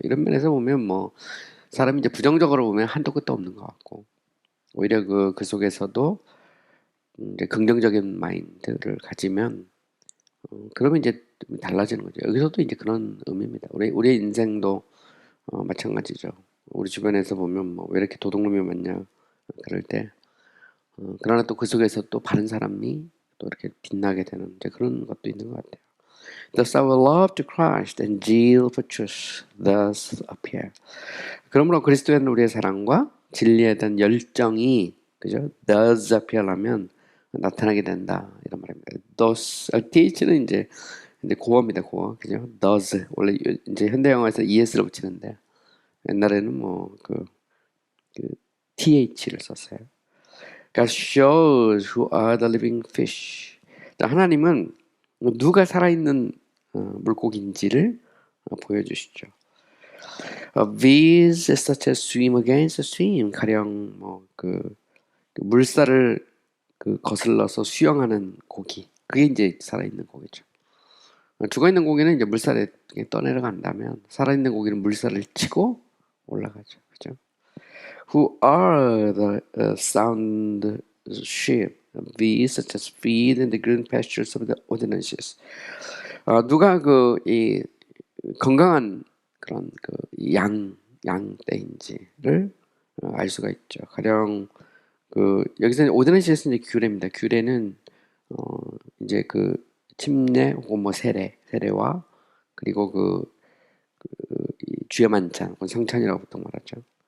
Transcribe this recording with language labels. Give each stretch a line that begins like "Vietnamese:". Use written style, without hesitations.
Korean: 이런 면에서 보면 뭐 사람이 이제 부정적으로 보면 한도 끝도 없는 것 같고 오히려 그 속에서도 이제 긍정적인 마인드를 가지면 그러면 이제 좀 달라지는 거죠. 여기서도 이제 그런 의미입니다. 우리의 인생도 마찬가지죠. 우리 주변에서 보면 뭐 왜 이렇게 도둑놈이 많냐 그럴 때 그러나 또 그 속에서 또 바른 사람이 또 이렇게 빛나게 되는 이제 그런 것도 있는 것 같아요.
English: Thus our love to Christ and zeal for truth thus appear.
Korean: 그러므로 그리스도에 대한 우리의 사랑과 진리에 대한 열정이 그죠?
English: thus appear
Korean: 하면 나타나게 된다 이런 말입니다. thus th는 이제 고어입니다. 고어 그죠? does 원래 이제 현대 영어에서 es를 붙이는데 옛날에는 그 th를 썼어요.
English: God shows who are the living fish.
Korean: 하나님은 누가 살아있는 물고기인지를 보여주시죠.
English: These such as swim against the stream.
Korean: 가령 물살을 거슬러서 수영하는 고기. 그게 이제 살아있는 고기죠. 죽어있는 고기는 이제 물살에 떠내려간다면 살아있는 고기는 물살을 치고 올라가죠. 그죠?
English: Who are the sound sheep? These such as feed in the green pastures of the ordinances.
Korean: 누가 이 건강한 그런 양떼인지를 알 수가 있죠. 가령 여기서 오드넌시에서 이제 규례입니다. 규례는 이제 침례 혹은 뭐 세례와 그리고 이 주의 만찬, 성찬이라고 보통 말하죠.